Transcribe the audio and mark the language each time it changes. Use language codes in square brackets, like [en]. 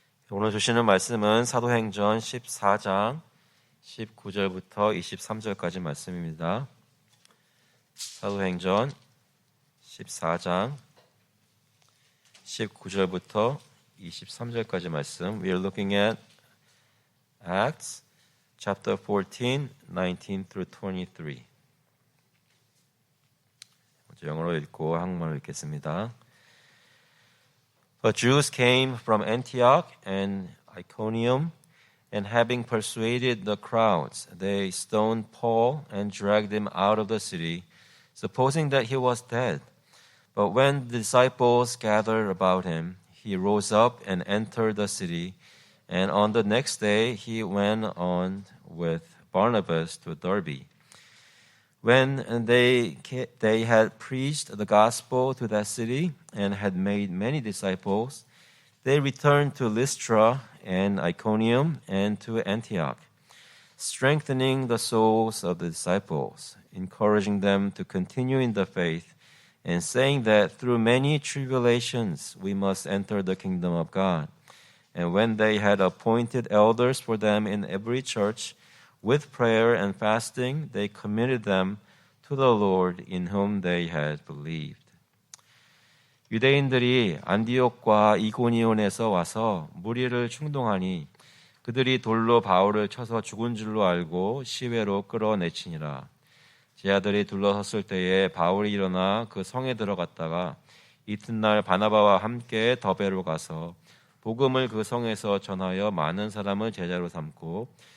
[ko] 오늘 주시는 말씀은 사도행전 14장 19절부터 23절까지 말씀입니다. 사도행전 14장 19절부터 23절까지 말씀. [en] We are looking at Acts chapter 14, 19 through 23. [ko] 먼저 영어로 읽고 한국말로 읽겠습니다. [en] The Jews came from Antioch and Iconium, and having persuaded the crowds, they stoned Paul and dragged him out of the city, supposing that he was dead. But when the disciples gathered about him, he rose up and entered the city, and on the next day he went on with Barnabas to Derbe. When they had preached the gospel to that city and had made many disciples, they returned to Lystra and Iconium and to Antioch, strengthening the souls of the disciples, encouraging them to continue in the faith, and saying that through many tribulations we must enter the kingdom of God. And when they had appointed elders for them in every church, with prayer and fasting, they committed them to the Lord in whom they had believed. [ko] 유대인들이 안디옥과 이고니온에서 와서 무리를 충동하니 그들이 돌로 바울을 쳐서 죽은 줄로 알고 시외로 끌어내치니라. 제자들이 둘러섰을 때에 바울이 일어나 그 성에 들어갔다가 이튿날 바나바와 함께 더베로 가서 복음을 그 성에서 전하여 많은 사람을 제자로 삼고